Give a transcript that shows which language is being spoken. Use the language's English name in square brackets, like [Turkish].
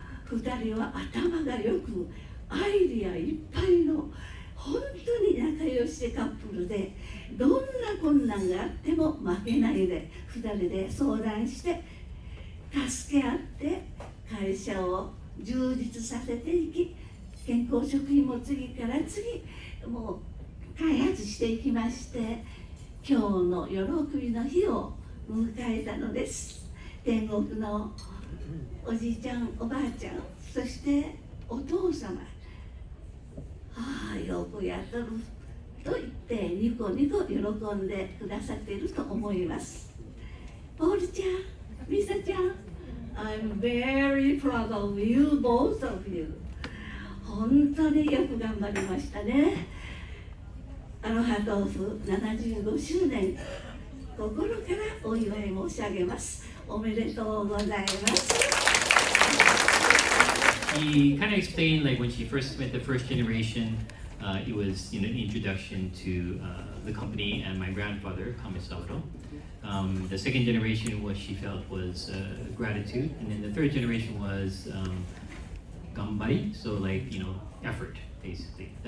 [Japanese] 2人は頭がよくアイディアいっぱいの本当に仲良しカップルで、どんな困難があっても負けないで2人で相談して助け合って会社を充実させていき、健康食品も次から次もう開発していきまして、今日の喜びの日を迎えたのです。天国のおじいちゃんおばあちゃん、そしてお父様、よくやっとると言ってニコニコ喜んでくださっていると思います。ポールちゃん、ミサちゃん、 [English] I'm very proud of you, both of you. [Japanese] 本当によく頑張りましたね。アロハ豆腐75周年、心からお祝い申し上げます。おめでとうございます。 [English] She kind of explained, like when she first met the first generation, it was an introduction to the company and my grandfather, Kamisato. The second generation, what she felt was gratitude, and then the third generation was gambari, so like effort, basically.